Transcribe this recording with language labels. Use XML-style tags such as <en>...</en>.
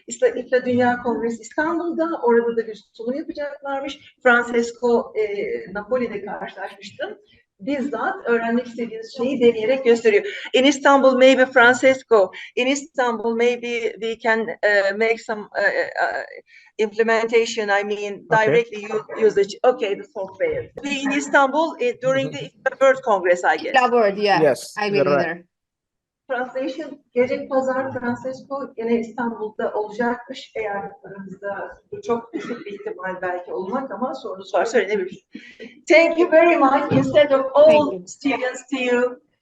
<tr>IFLA Dünya Kongresi İstanbul'da. Orada da bir sunum yapacaklarmış. Francesco Napoli'de karşılaşmıştım. Bizzat öğrenmek istediğiniz şeyi deneyerek gösteriyor.</tr> <en>In Istanbul, maybe Francesco. In Istanbul, maybe we can make some implementation. I mean, directly use it. Okay, the software. In Istanbul during the World Congress, I guess. IFLA World, yeah. Yes, I will you're be right. there.</en> <tr>Translation, gelecek pazar Francesco yine İstanbul'da olacakmış. Eğer aranızda çok düşük bir ihtimal belki olmak ama sorunuz varsa öğrenebilirsiniz.</tr> <en>Thank you very much. Instead of all students to you.</en>